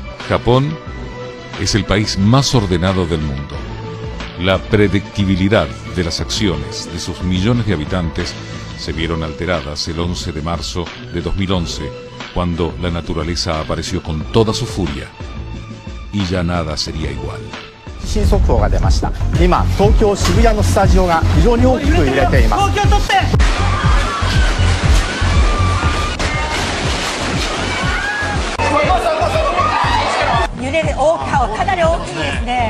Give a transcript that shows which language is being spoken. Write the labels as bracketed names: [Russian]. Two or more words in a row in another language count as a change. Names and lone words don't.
[Spanish] Japón es el país más ordenado del mundo. La predictibilidad de las acciones de sus millones de habitantes se vieron alteradas el 11 de marzo de 2011, cuando la naturaleza apareció con toda su furia y ya nada sería igual. [Japanese] 新速報が出ました。今、東京渋谷のスタジオが非常に大きく揺れています。揺れる大きさはかなり大きいですね。